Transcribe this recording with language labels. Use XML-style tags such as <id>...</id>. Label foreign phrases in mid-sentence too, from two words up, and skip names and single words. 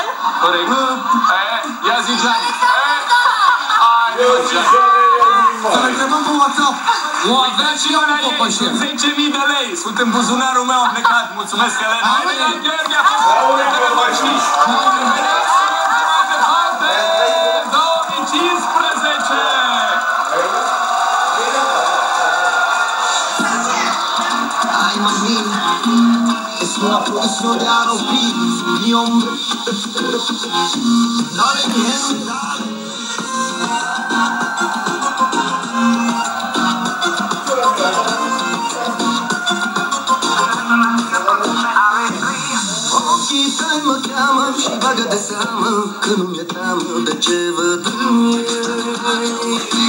<ro>Corect. Ia zi, Jani. Să le întrebăm pe WhatsApp. O avea și eu cu cocoșel. 10.000 de lei. Sunt în buzunarul meu, am plecat. Mulțumesc, Elena. Gheorghe, a fost.</ro> <es>Es una producción de Aropi, mi hombre. Dale, mi gente, dale.</es> <ro>Ochii tăi mă cheamă și bagă de seamă că nu mi-e teamă de ce văd în ei.</ro>